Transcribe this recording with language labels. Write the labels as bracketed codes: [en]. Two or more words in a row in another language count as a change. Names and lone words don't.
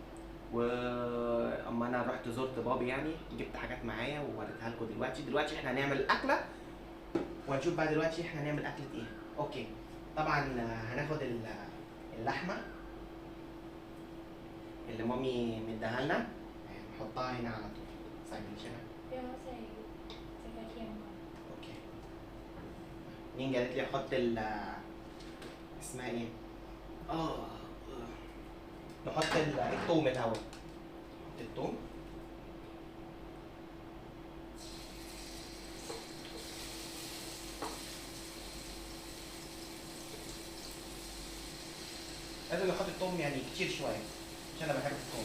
[ar] واما انا رحت زرت بابي يعني جبت حاجات معايا ووريتها لكم. دلوقتي احنا هنعمل الاكله، وهنشوف بقى دلوقتي احنا هنعمل اكله ايه. اوكي. طبعا هناخد اللحمه اللي مامي مديها لنا، نحطها هنا على طول. سايبين شبه. [th] 不要ใส่กระเทียมก่อน [ar] اوكي. نين قالت لي احط اسمها ايه؟ نحط الثوم الاول. نحط الثوم. لازم نحط الثوم يعني كتير شويه عشان انا بحب الثوم.